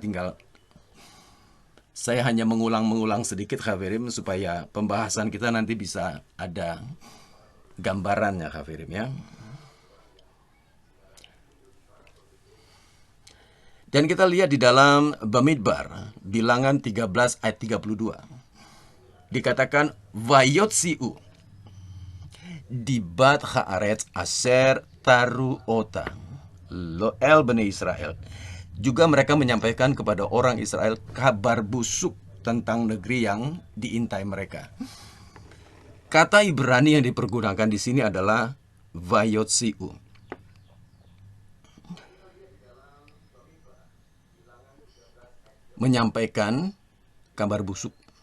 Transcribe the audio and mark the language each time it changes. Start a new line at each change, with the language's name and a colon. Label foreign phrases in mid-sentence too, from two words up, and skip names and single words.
Indonesian: Saya hanya mengulang-mengulang sedikit Haverim supaya pembahasan kita nanti bisa ada gambarannya Haverim ya. Dan kita lihat di dalam Bamidbar, bilangan 13 ayat 32. Dikatakan,
Hebrew: ויציאו דבת הארץ אשר תרו אתה אל בני ישראל.
Indonesian: Juga mereka menyampaikan kepada orang Israel kabar busuk tentang negeri yang diintai mereka. Kata Ibrani yang dipergunakan di sini adalah Vayotsi'u. Menyampaikan kabar busuk.